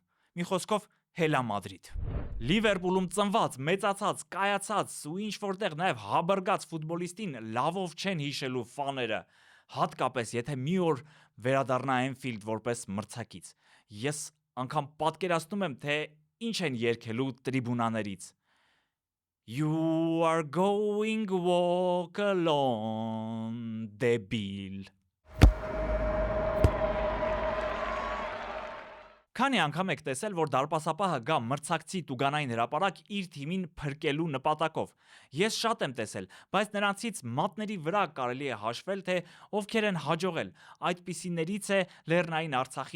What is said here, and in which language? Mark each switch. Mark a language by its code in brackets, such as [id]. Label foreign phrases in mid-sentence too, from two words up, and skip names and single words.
[hy] Մի խոսքով Հելա Մադրիդ։ Լիվերպուլում ծնված, մեծացած, կայացած ու ինչ որտեղ նաև հաբրգած ֆուտբոլիստին լավով չեն հիշելու ֆաները, հատկապես եթե մի օր վերադառնա Էնֆիլդ որպես մրցակից։ Ես անգամ պատկերացնում եմ, թե ինչ են երգելու տրիբունաներից։ [en] You are going walk alone, [hy] դեբիլ։ Քանի անգամ եք տեսել, որ դարպասապահը գա մրցակցի տուգանային հրապարակ իր թիմին փրկելու նպատակով։ Ես շատ եմ տեսել, բայց նրանցից մատների վրա կարելի է հաշվել, թե ովքեր են հաջողել։ Այդպիսիներից է Լեռնային Արցախի